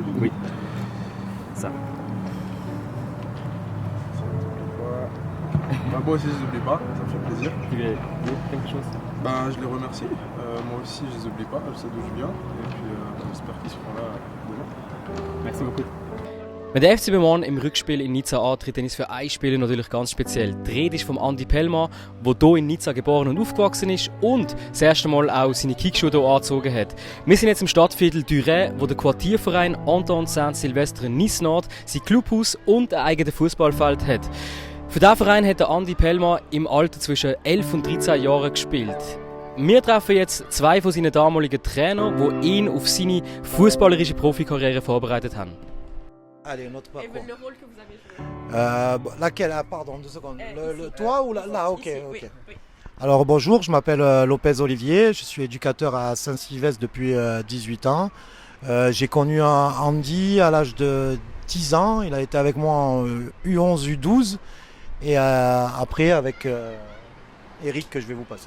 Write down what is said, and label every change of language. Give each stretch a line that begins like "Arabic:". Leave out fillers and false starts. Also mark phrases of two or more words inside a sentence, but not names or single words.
French: Oui, ça. Bah, moi aussi je les oublie pas, ça me fait plaisir. Tu veux dire quelque chose? Bah, je les remercie. Moi aussi je les oublie pas, je sais d'où je viens. Et puis j'espère qu'ils seront là demain. Merci beaucoup.
German: Wenn der FCB morgen im Rückspiel in Nizza antritt, dann ist für ein Spieler natürlich ganz speziell. Die Rede ist vom Andi Pellmann, der hier in Nizza geboren und aufgewachsen ist und das erste Mal auch seine Kickschuhe hier angezogen hat. Wir sind jetzt im Stadtviertel Duret, wo der Quartierverein Anton Saint-Sylvestre Nice Nord sein Clubhaus und ein eigenes Fußballfeld hat. Für diesen Verein hat der Andi Pellmann im Alter zwischen 11 und 13 Jahren gespielt. Wir treffen jetzt zwei von seinen damaligen Trainern, die ihn auf seine fußballerische Profikarriere vorbereitet haben.
French: Allez, notre Et parcours. le rôle que vous avez joué. Laquelle? Ah, pardon, 2 secondes. Ici, Toi ou là? Ok, ici, ok. oui. Alors bonjour, je m'appelle Lopez Olivier, je suis éducateur à Saint-Sylvestre depuis 18 ans. J'ai connu Andy à l'âge de 10 ans, il a été avec moi en U11, U12 et après avec Eric que je vais vous passer.